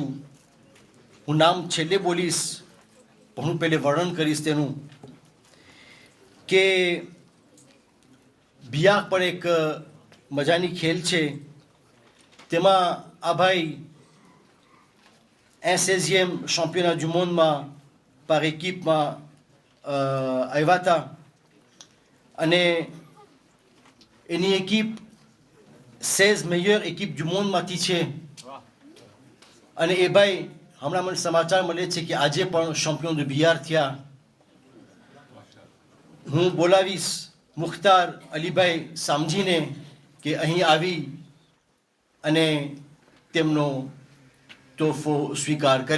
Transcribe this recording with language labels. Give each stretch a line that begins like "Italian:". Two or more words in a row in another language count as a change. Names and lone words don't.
Gujarati: હું નામ છેલ્લે બોલીશ, પણ હું પહેલે વર્ણન કરીશ તેનું, કે બિયાક પણ એક મજાની ખેલ છે. તેમાં આ ભાઈ
French: 16e championnat du monde
Gujarati: માં
French: par équipe
Gujarati: માં આવ્યા હતા અને એની એકિપ
French: 16 meilleure équipe du monde
Gujarati: માંથી છે. અને એ ભાઈ હમણાં મને સમાચાર મળે છે કે આજે પણ ચેમ્પિયન de બિયાર થયા. હું બોલાવીશ મુખ્તાર અલીભાઈ સામજીને કે અહીં આવી અને તેમનો તોહફો સ્વીકાર કરે.